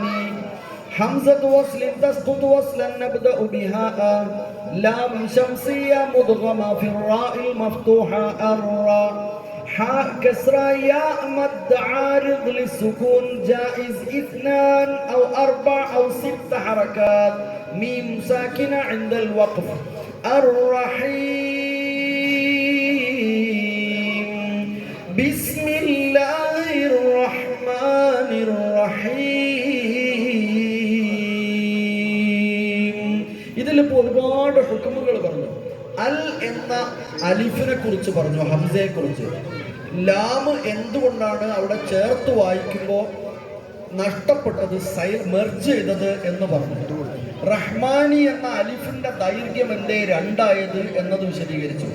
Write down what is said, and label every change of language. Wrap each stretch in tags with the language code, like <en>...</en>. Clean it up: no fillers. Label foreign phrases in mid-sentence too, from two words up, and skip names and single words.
<ar>حمزة وصل تسقط وصلا نبدأ بها لام شمسية مدغمة في الراء المفتوحة الراء حاء كسرى ياء مد عارض للسكون جائز 2 أو 4 أو 6 حركات ميم ساكنة عند الوقف. الرحيم بسم الله الرحمن الرحيم.</ar> <ml>ഇതിലിപ്പോൾ ഒരുപാട് ഹുക്മുകൾ പറഞ്ഞു. അൽ എന്ന അലിഫിനെ കുറിച്ച് പറഞ്ഞു, ഹംസയെ കുറിച്ച്. ലാം എന്തുകൊണ്ടാണ് അവിടെ ചേർത്ത് വായിക്കുമ്പോൾ നഷ്ടപ്പെട്ടത്, മെർജ് ചെയ്തത് എന്ന് പറഞ്ഞു. റഹ്മാനി എന്ന അലിഫിന്റെ ദൈർഘ്യം എന്തേ രണ്ടായത് എന്നത് വിശദീകരിച്ചു.</ml>